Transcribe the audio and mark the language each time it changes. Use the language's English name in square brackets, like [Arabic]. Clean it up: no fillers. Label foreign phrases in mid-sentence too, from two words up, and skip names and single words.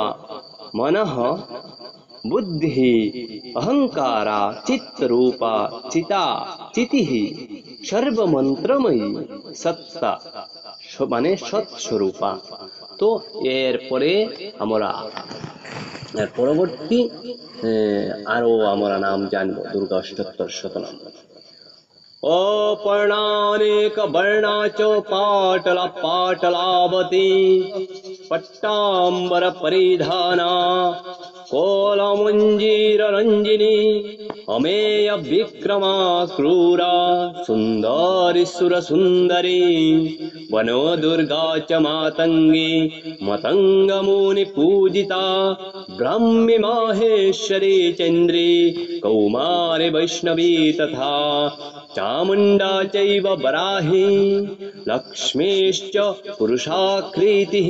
[Sanskrit] মনঃ বুদ্ধি অহংকারা চিত্তরূপা চিতা চিতিঃ সর্বমন্ত্রময়ী সত্তা মানে সৎস্বরূপা। [Bangla] তো এরপরে আমরা পরবর্তী আরো আমরা নাম জানবো দুর্গা অষ্টোত্তর শতনাম। [Sanskrit] অপর্ণানেক বর্ণা চ পাটলা পাটলাবতী। পট্টাম্বর পরিধানা কোলমঞ্জীর রঞ্জিনী। অমেয় বিক্রমা ক্রূরা সুন্দরী সুর সুন্দরী। বনো দুর্গা চ মাতঙ্গী মতঙ্গ মুনি পূজিতা। ব্রাহ্মী মাহেশ্বরী চন্দ্রী কৌমারি বৈষ্ণবী তথা। চামুণ্ডা চৈব বরাহি লক্ষ্মীশ্চ পুরুষাকৃতিঃ।